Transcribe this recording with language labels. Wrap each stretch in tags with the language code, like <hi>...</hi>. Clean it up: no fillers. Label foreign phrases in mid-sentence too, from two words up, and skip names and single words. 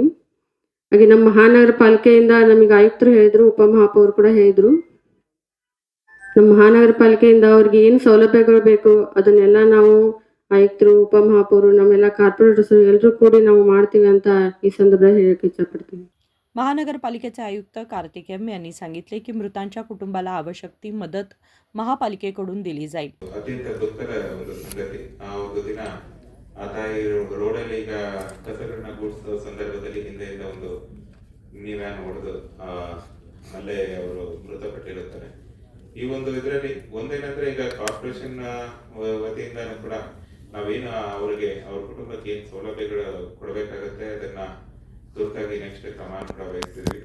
<kn>ಹಾಗೆ ನಮ್ಮ ಮಹಾನಗರ ಪಾಲಿಕೆಯಿಂದ ನಮಗೆ ಆಯುಕ್ತರು ಹೇಳಿದ್ರು, ಉಪಮಹಾಪೌರು ಕೂಡ ಹೇಳಿದ್ರು, ನಮ್ಮ ಮಹಾನಗರ ಪಾಲಿಕೆಯಿಂದ ಅವ್ರಿಗೆ ಏನು ಸೌಲಭ್ಯಗಳು ಬೇಕು ಅದನ್ನೆಲ್ಲ ನಾವು ಆಯುಕ್ತರು, ಉಪಮಹಾಪೌರು, ನಮ್ಮೆಲ್ಲ ಕಾರ್ಪೊರೇಟರ್ಸ್ ಎಲ್ಲರೂ ಕೂಡಿ ನಾವು ಮಾಡ್ತೀವಿ ಅಂತ ಈ ಸಂದರ್ಭದಲ್ಲಿ ಹೇಳಕ್ಕೆ ಇಷ್ಟಪಡ್ತೀನಿ.</kn> <mr>महानगरपालिकेचे आयुक्त कार्तिक एम यांनी सांगितले की मृतांच्या कुटुंबाला आवश्यक ती मदत महापालिकेकडून दिली जाईल.</mr> <kn>ಅತ್ಯಂತ ದುಃಖದ ಒಂದು ಸಂಗತಿ. ಆ ಒಂದು ದಿನ ಆ ತಾಯಿ ರೋಡಲ್ಲಿ ಈಗ ಕಸರನ್ನ ಗೂಡಿಸೋ ಸಂದರ್ಭದಲ್ಲಿ ಹಿಂದೆಯಿಂದ ಒಂದು ಮಿನಿವ್ಯಾನ್ ಹೊಡೆದು ಅಲ್ಲೇ ಅವರು ಮೃತಪಟ್ಟಿರುತ್ತಾರೆ. ಈ ಒಂದು ಇದರಲ್ಲಿ ಒಂದೇನಂದ್ರೆ, ಈಗ ಕಾರ್ಪೊರೇಷನ್ ವತಿಯಿಂದನೂ ಕೂಡ ನಾವೇನು ಅವರಿಗೆ ಅವ್ರ ಕುಟುಂಬಕ್ಕೆ ಏನು ಸೌಲಭ್ಯಗಳು ಕೊಡಬೇಕಾಗತ್ತೆ ಅದನ್ನ ತುರ್ತಾಗಿ ನೆಕ್ಸ್ಟ್ ಕ್ರಮ ಕೂಡ ವಹಿಸ್ತಿದ್ವಿ.</kn>